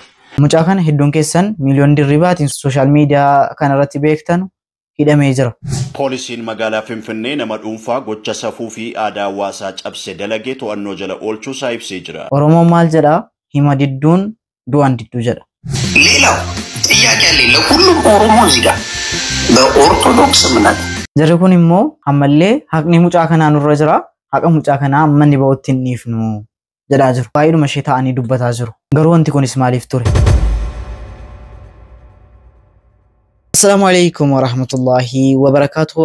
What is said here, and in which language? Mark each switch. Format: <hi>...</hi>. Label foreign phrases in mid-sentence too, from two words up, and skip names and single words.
<om>Mucaa kana hedduun keessan miliyoon dirribaatiin sooshaal miidiyaa kanarratti beektan hidhamee jira. Poolisiin magaalaa Finfinnee nama dhuunfaa gocha safuu fi aadaa hawaasaa cabse dalagee to'annoo jala oolchuu isaa ibsee jira. Oromoon maal jedhaa? Hima didduun du'aan didduu jedha.</om> <am>ሌላው ጥያቄ ያለ ለሁሉም ኦሮሞ እዚህ ጋር በኦርቶዶክስ እምነት</am> <om>Jarri kun immoo ammallee haqni mucaa kanaa nurra jira. Haqa mucaa kanaa ammanni ba'utti hin dhiifnu jedhaa jiru. Baay'eedhuma ishee ta'anii dubbataa jiru. Garuu wanti kunis maaliif ture?</om> <ar>السلام عليكم ورحمة الله وبركاته.</ar>